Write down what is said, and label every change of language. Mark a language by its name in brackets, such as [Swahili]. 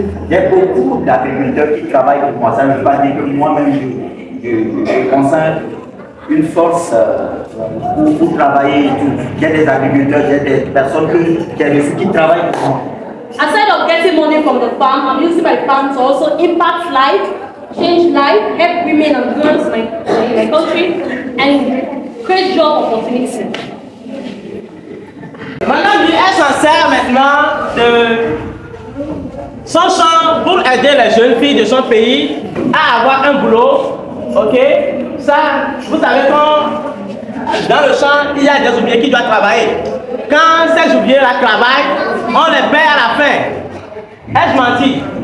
[French] J'ai beaucoup d'agriculteurs qui travaillent pour moi. Ça ne veut pas dire que moi-même je concentre une force pour travailler et tout. J'ai des agriculteurs, j'ai des personnes qui travaillent pour moi. [English] Aside of getting money from the farm, I'm using my farm to also impact life, change life, help women and girls in my country, and create job opportunities. [French] Madame lui, elle s'en sert maintenant de son champ pour aider les jeunes filles de son pays à avoir un boulot. Ok? Ça, vous savez quand dans le champ, il y a des ouvriers qui doivent travailler. Quand ces ouvriers-là travaillent, on les paie à la fin. Ai-je menti?